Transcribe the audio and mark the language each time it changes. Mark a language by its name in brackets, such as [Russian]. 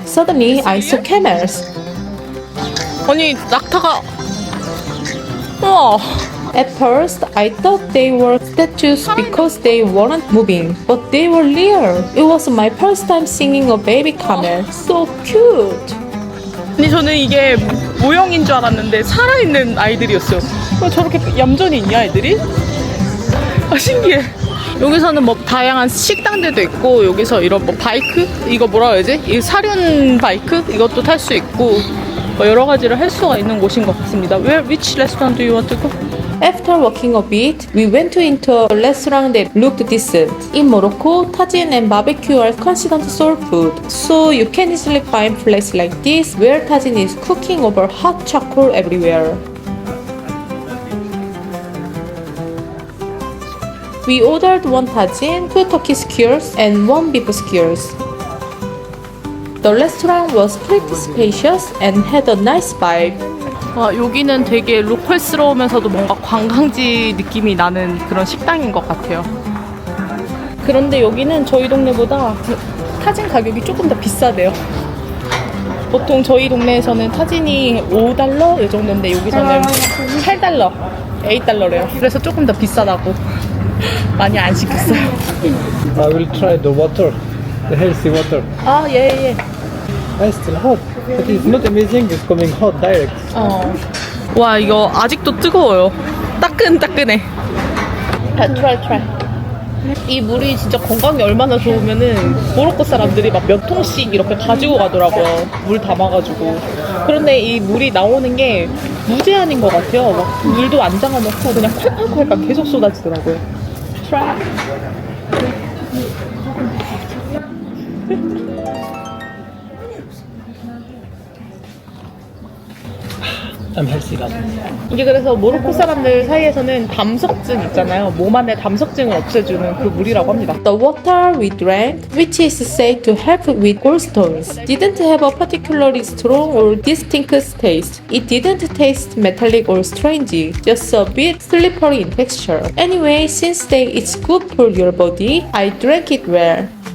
[English] Suddenly, I saw camels. [Korean] 아니, 낙타가... 우와. [English] At first, I thought they were statues because they weren't moving, but they were real. It was my first time seeing a baby camel. So cute. [Korean] 아니, 저는 이게 모형인 줄 알았는데 살아있는 아이들이었어요. 저렇게 얌전히 있냐, 애들이? 아, 신기해. 여기서는 뭐 다양한 식당들도 있고 여기서 이런 뭐 바이크? 이거 뭐라 해야지? 이 사륜 바이크? 이것도 탈 수 있고 뭐 여러 가지를 할 수가 있는 곳인 것 같습니다. [English] Which restaurant do you want to go? After walking a bit, we went into a restaurant that looked decent. In Morocco, tagine and barbecue are considered soul food, so you can easily find places like this where tagine is cooking over hot charcoal everywhere. We ordered one tagine, 2 turkey skewers, and 1 beef skewers. The restaurant was pretty spacious and had a nice vibe. [Korean] 여기는 되게 로컬스러우면서도 뭔가 관광지 느낌이 나는 그런 식당인 것 같아요. 그런데 여기는 저희 동네보다 타진 가격이 조금 더 비싸대요. 보통 저희 동네에서는 타진이 $5 이 정도인데 여기서는 $8, $8래요. 그래서 조금 더 비싸다고. 많이 안 시켰어요. [English] I will try the water, the healthy water. [Korean] 아, 예. [English] It's still hot, but it's not amazing. It's coming hot direct. [Korean] 와, 이거 아직도 뜨거워요. 따끈따끈해. try. 이 물이 진짜 건강에 얼마나 좋으면은 모로코 사람들이 막 몇 통씩 이렇게 가지고 가더라고요. 물 담아가지고. 그런데 이 물이 나오는 게 무제한인 것 같아요. 막 물도 안 잠가놓고 그냥 콸콸콸 계속 쏟아지더라고요. [English] try. I'm healthy now. [Korean] 이게 그래서 모로코 사람들 사이에서는 담석증 있잖아요. 몸 안에 담석증을 없애주는 그 물이라고 합니다. [English] The water we drank, which is said to help with gallstones, didn't have a particularly strong or distinct taste. It didn't taste metallic or strange, just a bit slippery in texture. Anyway, since it's good for your body, I drank it well.